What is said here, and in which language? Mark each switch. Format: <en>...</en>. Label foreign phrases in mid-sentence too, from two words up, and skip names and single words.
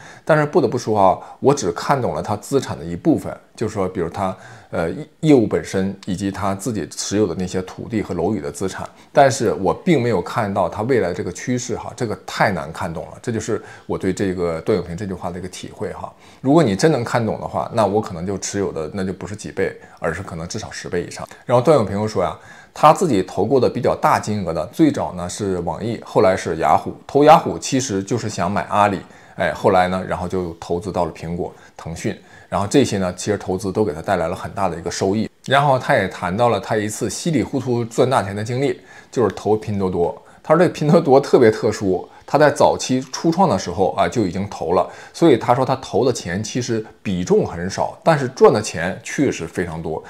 <zh>但是不得不說啊，我只看懂了它資產的一部分，就是說，比如它業務本身以及它自己持有的那些土地和楼宇的資產，但是我并没有看到它未來這個趨勢哈，這個太難看懂了。這就是我對這個段永平這句話的一個體會哈。如果你真能看懂的話，那我可能就持有的那就不是幾倍，而是可能至少10倍以上。然後段永平又說呀，他自己投过的比較大金額的，最早呢是網易，後來是雅虎。投雅虎其實就是想買阿里，後來呢，然後就投資到了蘋果、騰訊，然後這些呢，其實投資都給他帶來了很大的一個收益。然後他也談到了他一次稀里糊塗賺大錢的經歷，就是投拼多多。他說這拼多多特別特殊，他在早期初創的時候啊就已經投了，所以他說他投的錢其實比重很少，但是賺的錢確實非常多。</zh>